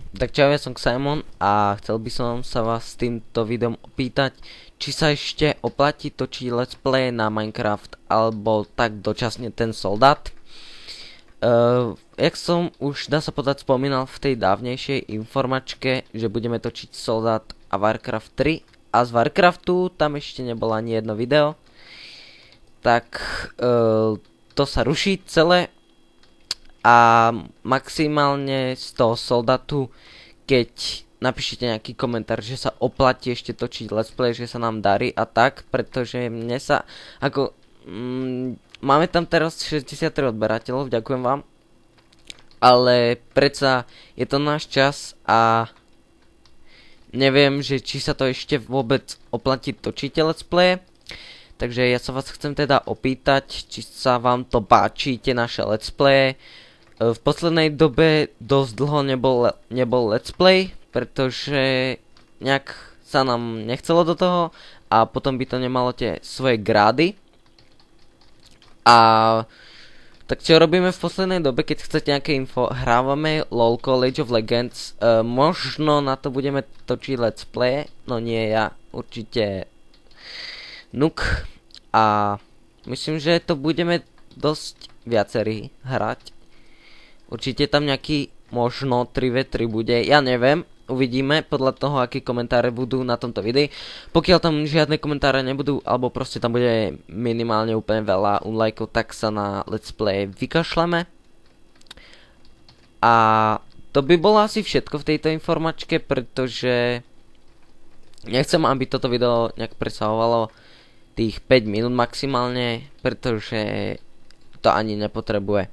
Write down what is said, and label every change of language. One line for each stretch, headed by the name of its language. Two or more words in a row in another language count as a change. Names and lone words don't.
Slovak: Tak čau, ja som Simon a chcel by som sa vás s týmto videom opýtať, či sa ešte oplatí točiť
English: let's play
Slovak: na Minecraft alebo tak dočasne ten soldát. Jak som už, dá sa povedať, spomínal v tej dávnejšej informačke, že budeme točiť soldát a Warcraft 3 a z Warcraftu tam ešte nebolo ani jedno video, tak to sa ruší celé. A maximálne z toho soldátu, keď napíšete nejaký komentár, že sa oplatí ešte točiť
English: let's play,
Slovak: že sa nám darí a tak, pretože mne sa, ako, máme tam teraz 63 odberateľov, ďakujem vám, ale predsa je to náš čas a neviem, že či sa to ešte vôbec oplatí točiť
English: let's play.
Slovak: Takže ja sa vás chcem teda opýtať, či sa vám to páči, tie naše
English: let's play.
Slovak: V poslednej dobe dosť dlho nebol
English: let's play,
Slovak: pretože nejak sa nám nechcelo do toho a potom by to nemalo tie svoje grády. A tak čo robíme v poslednej dobe, keď chcete nejaké info, hrávame LOL Age of Legends, možno na to budeme točiť
English: let's play,
Slovak: no nie ja, určite Nuk, a myslím, že to budeme dosť viacerí hrať. Určite tam nejaký možno 3v3 bude, ja neviem, uvidíme podľa toho, aké komentáre budú na tomto videu. Pokiaľ tam žiadne komentáre nebudú, alebo proste tam bude minimálne úplne veľa unlikeov, tak sa na
English: let's play
Slovak: vykašleme. A to by bolo asi všetko v tejto informačke, pretože nechcem, aby toto video nejak presahovalo tých 5 minút maximálne, pretože to ani nepotrebuje.